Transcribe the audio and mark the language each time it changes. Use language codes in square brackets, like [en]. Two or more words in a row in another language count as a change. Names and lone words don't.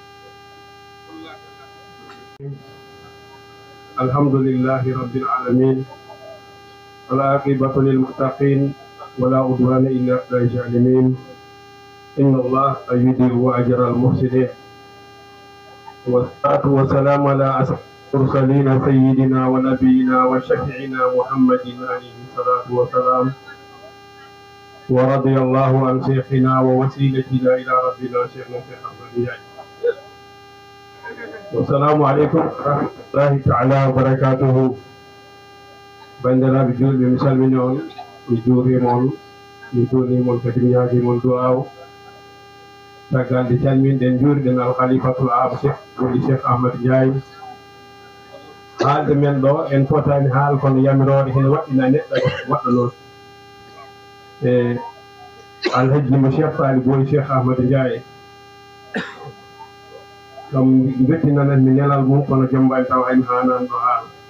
[ar] الحمد لله رب العالمين والعاقبة للمتقين ولا عدوان إلا على الظالمين إن الله يضيع أجر المحسنين والصلاة والسلام على أسعد المرسلين سيدنا ونبينا وشفيعنا محمد عليه الصلاة والسلام ورضي الله عن شيخنا ووسيلتنا إلى ربنا شيخنا شيخ أحمد ndiaye والسلام عليكم ورحمة الله تعالى وبركاته bandiraɓe [ff] julɓe mi salmini on mi juurimon mi juurnimon kadi mi yaagimon du'aw caggal nde calminɗen juuriɗen alkhalifatul am cheikh woni cheikh Ahmad Ndiaye haalde men ɗo en fotani haal kono yamirore hen waɗɗina neɗɗo waɗɗo noon e alhajjimo cheikh Sali boy cheikh Ahmad Ndiaye kam bettinananmi ñalal mum kono jombani taw haymi hanan ɗo haala